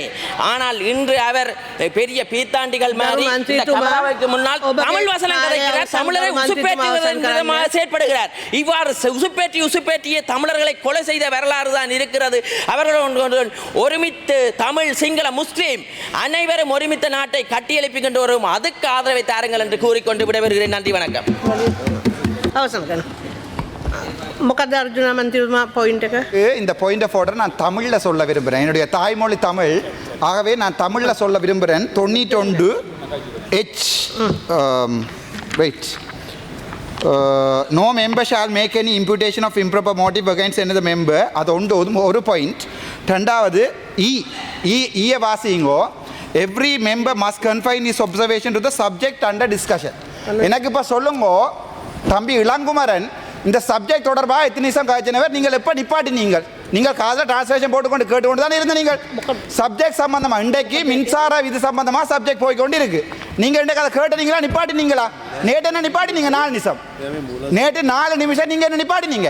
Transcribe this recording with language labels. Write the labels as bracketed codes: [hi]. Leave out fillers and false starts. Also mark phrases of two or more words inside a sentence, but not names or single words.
[ta] ஆனால் இன்று அவர் பெரிய பீத்தாண்டிகள் மாதிரி முன்னால் தமிழ் வசனம் கதைக்கிறார், தமிழரை உசுப்பேற்றுவதற்காக செயற்படுகிறார். இவ்வாறு உசுப்பேற்றிய தமிழர்களை கொலை செய்த வரலாறு தான் இருக்கிறது. அவர்கள் ஒருமித்து தமிழ் சிங்கள முஸ்லீம் அனைவரும் ஒருமித்த நாட்டை கட்டியெழுப்பிக்கொண்டு வரும், அதுக்கு ஆதரவை தாருங்கள் என்று கூறிக்கொண்டு விடைபெறுகிறேன். நன்றி, வணக்கம். [si] මොකද අර්ජුන මන්ත්‍රීතුමා පොයින්ට් එක? [ta] இந்த [en] point of order [ta] நான் தமிழில் சொல்ல விரும்புகிறேன். என்னுடைய தாய்மொழி தமிழ், ஆகவே நான் தமிழில் சொல்ல விரும்புகிறேன். [en] 91 H வெயிட் no member shall make any imputation of improper motive against another member. [ta] அது ஒரு பாயிண்ட். ரெண்டாவது ஈய வாசிங்கோ, [en] every member must confine his observation to the subject under discussion. [ta] எனக்கு இப்போ சொல்லுங்க தம்பி இளங்குமரன், இந்த சப்ஜெக்ட் தொடர்பாக எத்தனை நிமிஷம் காய்ச்சினவர் நீங்கள் எப்போ நீங்கள் காதில் டிரான்ஸ்லேஷன் போட்டுக்கொண்டு கேட்டுக்கொண்டு தான் இருந்த நீங்கள் சப்ஜெக்ட் சம்பந்தமாக இன்றைக்கு மின்சார இது சம்பந்தமாக சப்ஜெக்ட் போய்கொண்டு இருக்கு. நீங்கள் இன்றைக்கு அதை கேட்டுனீங்களா நிப்பாட்டினீங்களா? நேற்று என்ன நிப்பாட்டினீங்க 4 நிமிஷம், நேற்று 4 நிமிஷம் நீங்கள் என்ன நிப்பாட்டினீங்க.